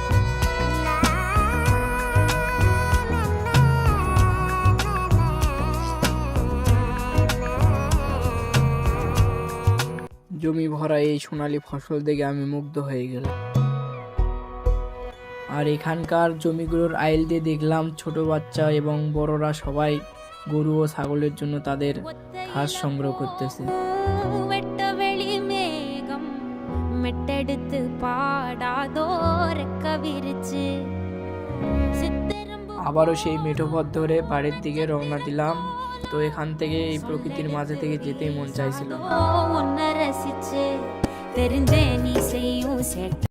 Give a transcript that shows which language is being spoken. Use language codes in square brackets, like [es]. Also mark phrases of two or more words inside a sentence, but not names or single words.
[bn] জমি ভরা এই সোনালী ফসল দেখে আমি মুগ্ধ হয়ে গেলাম। আর এখানকার জমিগুলোর আইল দিয়ে দেখলাম ছোট বাচ্চা এবং বড়রা সবাই গরু ও ছাগলের জন্য তাদের ঘাস সংগ্রহ করতেছে। [ta] வெட்டவெளி மேகம் மெட்டெடுத்து பாடாதோர் கவிரிச்சு [bn] আবারও সেই মেঠো পথ ধরে বাড়ির দিকে রওনা দিলাম। তো এখান থেকে এই প্রকৃতির মাঝে থেকে যেতেই মন চাইছিল। [ta] உன்னை ரசிச்சு தெரிஞ்சே நீ செய்யும்